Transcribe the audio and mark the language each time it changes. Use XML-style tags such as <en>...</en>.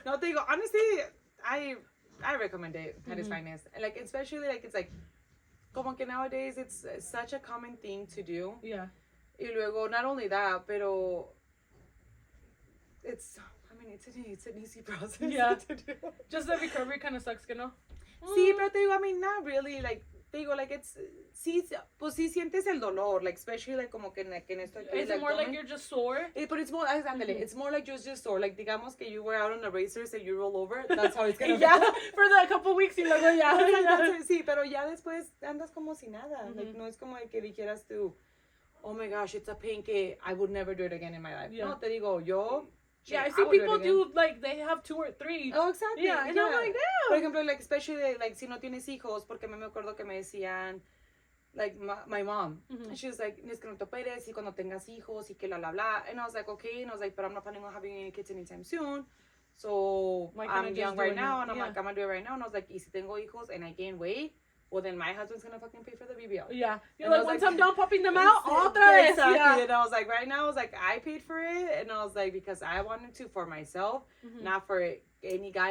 <es>No te digo,</es> <en>honestly, I recommend it at its finest. And like, especially like, it's like,</en> <es>como que</es> <en>nowadays it's such a common thing to do. Yeah.</en> <es>Y luego,</es> <en>not only that, pero it's an easy process to do. Just the recovery kind of sucks, you know?</en> <es>Sí, pero te digo,</es> <en>I mean, not really,</en> <es>like, te digo, like, it's, sí, pues sí sientes el dolor, like, especially, like, como que en esto.</es> <en>Is it more like you're just sore? But it's more, it's more like you're just sore, like,</en> <es>digamos que</es> <en>you were out on the racers and you roll over, that's how it's gonna be. For the couple weeks</en> <es>y luego Sí, pero ya después andas como si nada, like, no es como que dijeras tú,</es> <en>oh my gosh, it's a pain</en> <es>que</es> <en>I would never do it again in my life.</en> <es>No, te digo, yo...</es> <en>Yeah, I see people do, like, they have 2 or 3. Oh, exactly. Yeah, and I'm like, damn.</en> <es>Por ejemplo, like, especially, like, si no tienes hijos, porque me acuerdo que me decían,</es> <en>like my mom. And she was like,</en> <es>es que no te operes y cuando tengas hijos y que la bla.</es> <en>And I was like, okay. And I was like, but I'm not planning on having any kids anytime soon. So I'm young right now. And I'm like, I'm going to do it right now. And I was like,</en> <es>y si tengo hijos</es> <en>and I gain weight, well, then my husband's going to fucking pay for the BBL. Yeah. You're like, once I'm done popping them out,</en> <es>otra vez.</es> <en>Exactly. Yeah. And I was like, right now, I was like, I paid for it. And I was like, because I wanted to for myself, not for any guy.</en>